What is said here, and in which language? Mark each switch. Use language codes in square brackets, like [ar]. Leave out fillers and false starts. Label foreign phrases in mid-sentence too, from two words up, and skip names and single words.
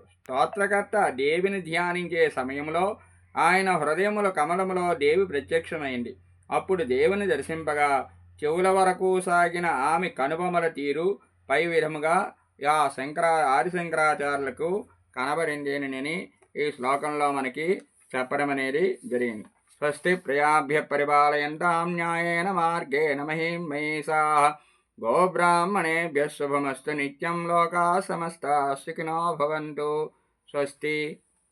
[te] స్తోత్రకర్త దేవిని ధ్యానించే సమయంలో ఆయన హృదయముల కమలములో దేవి ప్రత్యక్షమైంది. అప్పుడు దేవుని దర్శింపగా చెవుల వరకు సాగిన ఆమె కనుబొమల తీరు పై విధముగా ఆదిశంకరాచార్యులకు కనబడిందేనని ఈ శ్లోకంలో మనకి చెప్పడం అనేది జరిగింది. [sa] స్వస్తి ప్రయాభ్య పరిపాలయంతాం న్యాయేన మార్గేణ మహీం మహిషాః గోబ్రాహ్మణేభ్యः శుభమస్తు నిత్యం లోకాः సమస్తాः సుఖినో భవంతు. స్వస్తి.